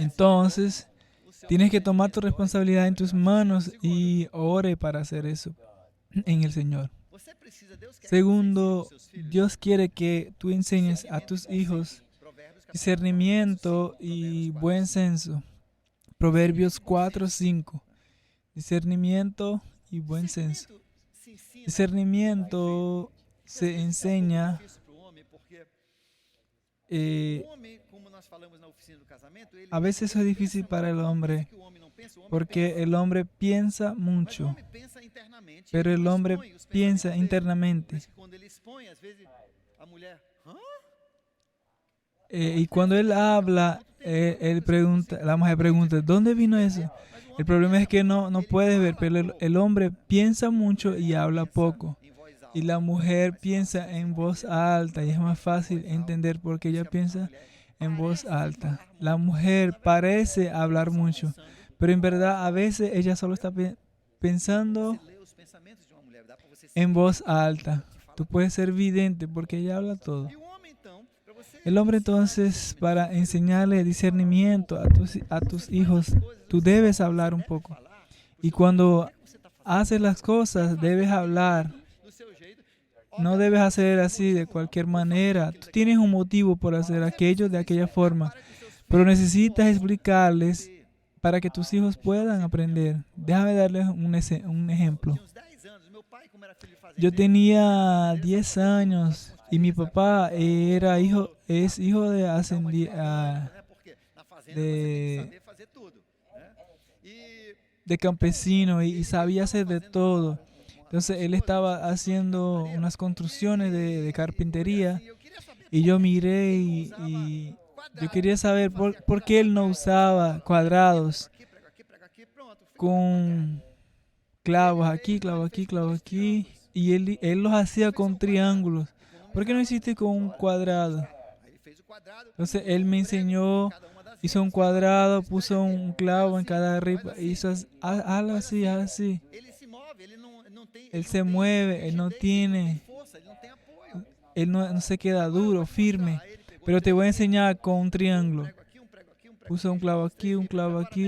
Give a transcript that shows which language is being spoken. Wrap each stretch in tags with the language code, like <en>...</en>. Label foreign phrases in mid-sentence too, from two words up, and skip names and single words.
<es>Entonces,</es> <pt>o seu</pt> <es>tienes que tomar tu responsabilidad en tus manos y ore para hacer eso en el Señor.</es> <pt>Você precisa, Deus quer Segundo, que você ensine os seus filhos</pt> <es>Dios quiere que tú enseñes a tus hijos</es> <pt>Provérbios capítulo</pt> <es>discernimiento y buen senso. Proverbios 4:5. Discernimiento y buen senso.</es> <pt>se ensina.</pt> <es>Discernimiento se enseña.</es> <pt>Difícil pro homem, porque eh, o homem, como nós falamos na oficina do casamento, ele</pt> <es>a veces es difícil para el hombre</es> <pt>que o homem não pensa, o homem</pt> <es>porque el hombre piensa</es> <pt>Mas o</pt> <es>mucho,</es> <pt>homem pensa internamente,</pt> <es>pero</es> <pt>ele</pt> <es>el</es> <pt>não</pt> <es>hombre</es> <pt>expõe os</pt> <es>piensa</es> <pt>pensamentos dele.</pt> <es>internamente.</es> <pt>Por isso que quando ele expõe, às vezes a mulher, hã?</pt> <es>Y cuando él habla, él pregunta, la mujer pregunta, ¿dónde vino eso?</es> <pt>Mas o</pt> <es>El</es> <pt>homem</pt> <es>problema es que no</es> <pt>ele</pt> <es>puede ver,</es> <pt>fala</pt> <es>pero</es> <pt>pouco,</pt> <es>el hombre piensa mucho y habla poco.</es> <pt>em voz alta.</pt> <es>Y la mujer piensa en voz alta y es más fácil entender porque ella piensa en voz alta. La mujer parece hablar mucho, pero en verdad a veces ella solo está pensando</es> <pt>Você lê os pensamentos de uma mulher, dá para você</pt> <es>en voz alta. Tú puedes ser vidente porque ella habla todo.</es> <pt>E o homem então, para você</pt> <es>El hombre entonces, para enseñarle discernimiento a tus hijos, tú debes hablar un poco.</es> <pt>falar,</pt> <es>Y cuando</es> <pt>você está fazendo</pt> <es>haces las cosas, debes hablar.</es> <pt>do seu jeito.</pt> <es>No debes hacer así de cualquier manera. Tú tienes un motivo por hacer aquello de aquella forma, pero necesitas explicarles para que tus hijos puedan aprender. Déjame darles un ejemplo.</es> <pt>Tinha uns 10 anos, meu pai, como era filho de</pt> <es>Yo</es> <pt>fazendeiro,</pt> <es>tenía 10 años y mi papá es hijo de</es> <pt>né? Porque na fazenda você tem que saber fazer tudo, né? E</pt> <es>de campesino y sabía hacer de todo. Entonces él estaba haciendo unas construcciones de carpintería</es> <pt>eu queria saber</pt> <es>y yo miré y yo quería saber por qué él no usaba cuadrados</es> <pt>prega aqui, pronto.</pt> <es>con clavos aquí, clavos aquí, clavos aquí. Y él los hacía con triángulos. ¿Por qué no hiciste con un cuadrado?</es> <pt>Aí ele fez o</pt> <es>Entonces él me enseñó, hizo un cuadrado, puso un clavo en cada ripa, hizo algo así, así. Él se mueve, él no tiene, él no se queda duro, firme. Pero te voy a enseñar con un triángulo. Puso un clavo aquí, un clavo aquí.</es>